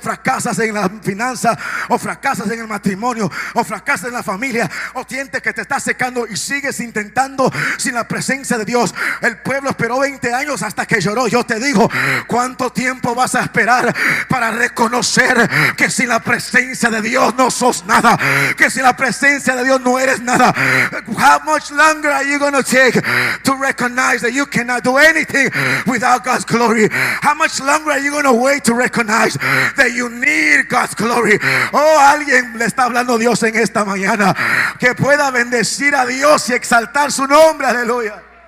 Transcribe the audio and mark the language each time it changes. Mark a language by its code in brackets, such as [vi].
[es] Fracasas en la finanza, o fracasas en el matrimonio, o fracasas en la familia, o sientes que te estás secando y sigues intentando sin la presencia de Dios. El pueblo esperó 20 años hasta que lloró. Yo te digo, ¿cuánto tiempo vas a esperar para reconocer que sin la presencia de Dios no sos nada? Que sin la presencia de Dios no eres nada. [en] How much longer are you going to take to recognize that you cannot do anything without God's glory? How much longer are you going to wait to recognize that you need God's glory? [es] Oh, alguien le está hablando Dios en esta mañana, que pueda bendecir a Dios y exaltar su nombre. Aleluya.